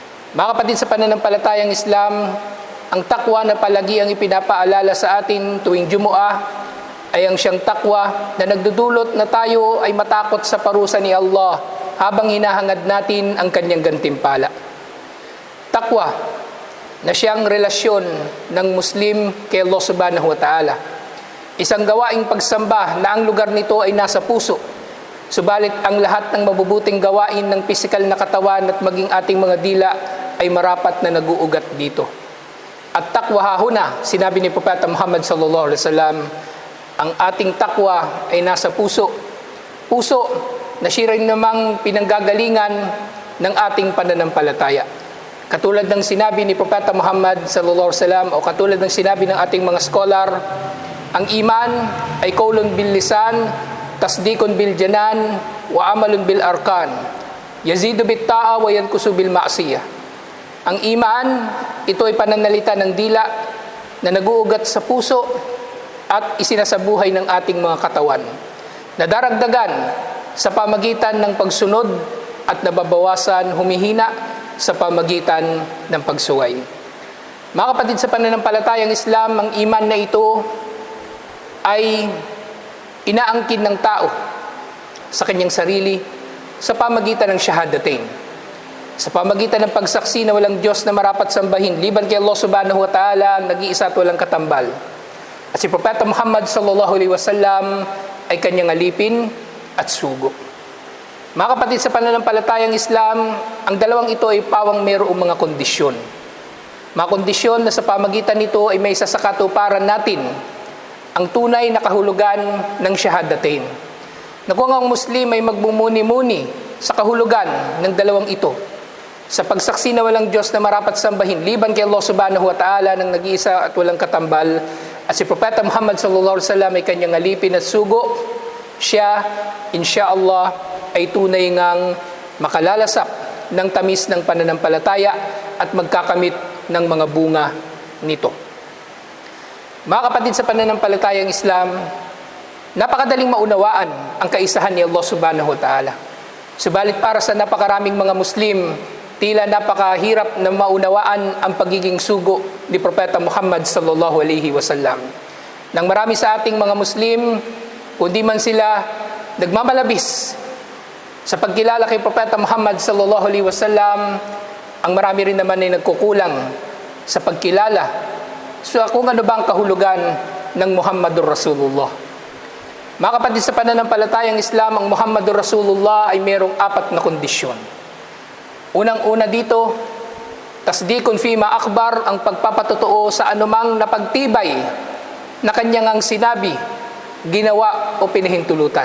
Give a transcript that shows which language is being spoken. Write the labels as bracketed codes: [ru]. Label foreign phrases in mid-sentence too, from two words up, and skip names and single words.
[tl] Mga kapatid sa pananampalatayang Islam, ang takwa na palagi ang ipinapaalala sa atin tuwing Jumu'ah ay ang siyang takwa na nagdudulot na tayo ay matakot sa parusa ni Allah habang hinahangad natin ang kanyang gantimpala. Takwa na siyang relasyon ng Muslim kay Allah [ar] سبحانه وتعالى. [tl] Isang gawaing pagsamba na ang lugar nito ay nasa puso. Subalit ang lahat ng mabubuting gawain ng pisikal na katawan at maging ating mga dila ay marapat na nag-uugat dito. At [ar] التقوى هاهنا, [tl] sinabi ni Propeta Muhammad [ar] صلى الله عليه وسلم, [tl] ang ating takwa ay nasa puso. Puso na siya rin namang pinanggagalingan ng ating pananampalataya. Katulad ng sinabi ni Propeta Muhammad [ar] صلى الله عليه وسلم [tl] o katulad ng sinabi ng ating mga scholar, ang iman ay [ar] قول باللسان تصديق بالجنان وعمل بالأركان. يزيد بالطاعة وينقص بالمعصية. [tl] Ang iman, ito ay pananalita ng dila na nag-uugat sa puso at isinasabuhay ng ating mga katawan. Nadaragdagan sa pamagitan ng pagsunod at nababawasan, humihina sa pamagitan ng pagsuway. Mga kapatid sa pananampalatayang Islam, ang iman na ito ay inaangkin ng tao sa kanyang sarili sa pamagitan ng shahadatain. Sa pamagitan ng pagsaksi na walang Diyos na marapat sambahin, liban kay Allah [ar] سبحانه وتعالى, [tl] ang nag-iisa at walang katambal. At si Propeta Muhammad [ar] صلى الله عليه وسلم [tl] ay kanyang alipin at sugo. Mga kapatid sa pananampalatayang Islam, ang dalawang ito ay pawang mayroong mga kondisyon. Mga kondisyon na sa pamagitan nito ay may isa sa katuparan natin ang tunay na kahulugan ng shahadatain. Na kung ang Muslim ay magbumuni-muni sa kahulugan ng dalawang ito, sa pagsaksi na walang Diyos na marapat sambahin, liban kay Allah [ar] سبحانه وتعالى [tl] ng nag-iisa at walang katambal, at si Propeta Muhammad [ar] صلى الله عليه وسلم [tl] ay kanyang alipin at sugo, siya, insyaallah, ay tunay ngang makalalasap ng tamis ng pananampalataya at magkakamit ng mga bunga nito. Mga kapatid sa pananampalatayang Islam, napakadaling maunawaan ang kaisahan ni Allah [ar] سبحانه وتعالى. [tl] Subalit para sa napakaraming mga Muslim, tila napakahirap na maunawaan ang pagiging sugo ni Propeta Muhammad [ar] صلى الله عليه وسلم. [tl] Nang marami sa ating mga Muslim, kundi man sila nagmamalabis sa pagkilala kay Propeta Muhammad [ar] صلى الله عليه وسلم, [tl] ang marami rin naman ay nagkukulang sa pagkilala so kung ano ba ang kahulugan ng [ar] محمد رسول الله. [tl] Mga kapatid sa pananampalatayang Islam, ang [ar] محمد رسول الله [tl] ay mayroong 4 na kondisyon. Unang-una dito, [ar] تصديق فيما أخبر, [tl] ang pagpapatotoo sa anumang napagtibay na kanyang ang sinabi, ginawa o pinahintulutan.